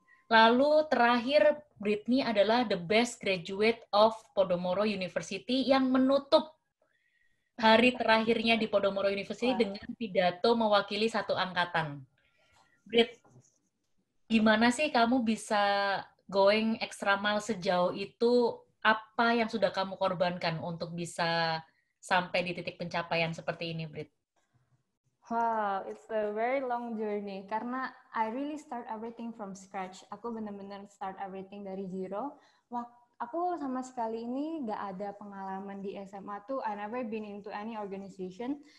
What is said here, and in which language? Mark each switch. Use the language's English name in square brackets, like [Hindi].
[Indonesian] Lalu terakhir, Britney adalah [English] the best graduate of Podomoro University [Indonesian] yang menutup hari terakhirnya di Podomoro University dengan pidato mewakili satu angkatan. Brit, gimana sih kamu bisa [English] going extra mile [Indonesian] sejauh itu? Apa yang sudah kamu korbankan untuk bisa sampai di titik pencapaian seperti ini, Brit? [English] Wow, it's a very long journey [Indonesian] karena [English] I really start everything from scratch. [Indonesian] Aku benar-benar [English] start everything [Indonesian] dari zero. Aku sama sekali ini gak ada pengalaman di SMA tuh. [English] I never been into any organization.